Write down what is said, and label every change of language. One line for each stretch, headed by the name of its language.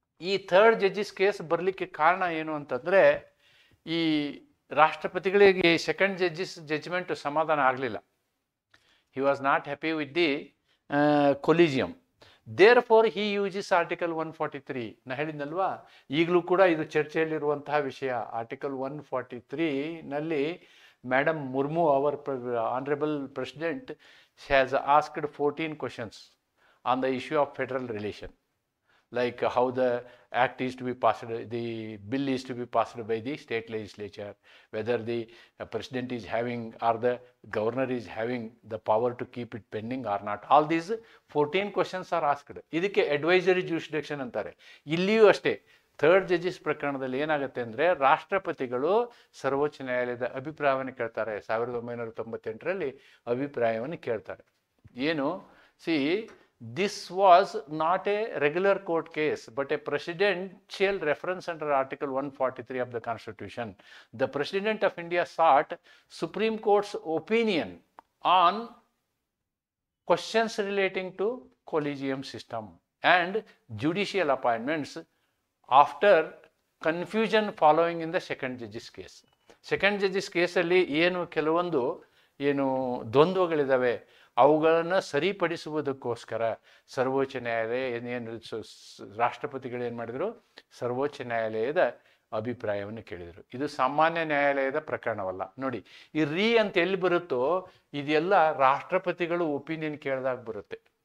Kannada: ಈ third judges case ಬರಲಿಕ್ಕೆ ಕಾರಣ ಏನು ಅಂತಂದರೆ, ಈ ರಾಷ್ಟ್ರಪತಿಗಳಿಗೆ ಸೆಕೆಂಡ್ ಜಡ್ಜ್ಮೆಂಟ್ ಸಮಾಧಾನ ಆಗಲಿಲ್ಲ.
English: He was not happy with the collegium. Therefore he uses article 143.
Kannada: ನಾ ಹೇಳಿದ್ನಲ್ವಾ, ಈಗಲೂ ಕೂಡ ಇದು ಚರ್ಚೆಯಲ್ಲಿರುವಂತಹ ವಿಷಯ.
English: Article 143ನಲ್ಲಿ madam Murmu, our honourable president, has asked 14 questions on the issue of federal relation, like how the act is to be passed, the bill is to be passed by the state legislature, whether the president is having or the governor is having the power to keep it pending or not. All these 14 questions are asked.
Kannada: ಇದಕ್ಕೆ
English: advisory jurisdiction
Kannada: ಅಂತಾರೆ. ಇಲ್ಲಿಯೂ ಅಷ್ಟೇ, third judges ಪ್ರಕರಣದಲ್ಲಿ ಏನಾಗುತ್ತೆ ಅಂದರೆ, ರಾಷ್ಟ್ರಪತಿಗಳು ಸರ್ವೋಚ್ಚ ನ್ಯಾಯಾಲಯದ ಅಭಿಪ್ರಾಯವನ್ನು ಕೇಳ್ತಾರೆ. 1998ರಲ್ಲಿ ಅಭಿಪ್ರಾಯವನ್ನು ಕೇಳ್ತಾರೆ. ಏನು?
English: This was not a regular court case, but a presidential reference under Article 143 of the Constitution. The President of India sought Supreme Court's opinion on questions relating to collegium system and judicial appointments after confusion following in the second judge's case.
Kannada: Second judge's case ಅಲ್ಲಿ ಕೆಲವೊಂದು ದ್ವಂದ್ವಗಳಿದ್ದಾವೆ, ಅವುಗಳನ್ನು ಸರಿಪಡಿಸುವುದಕ್ಕೋಸ್ಕರ ಸರ್ವೋಚ್ಚ ನ್ಯಾಯಾಲಯ ರಾಷ್ಟ್ರಪತಿಗಳು ಏನು ಮಾಡಿದರು, ಸರ್ವೋಚ್ಚ ನ್ಯಾಯಾಲಯದ ಅಭಿಪ್ರಾಯವನ್ನು ಕೇಳಿದರು. ಇದು ಸಾಮಾನ್ಯ ನ್ಯಾಯಾಲಯದ ಪ್ರಕರಣವಲ್ಲ. ನೋಡಿ, ಈ ಅಂತ ಎಲ್ಲಿ ಬರುತ್ತೋ ಇದೆಲ್ಲ ರಾಷ್ಟ್ರಪತಿಗಳು ಒಪಿನಿಯನ್ ಕೇಳಿದಾಗ ಬರುತ್ತೆ.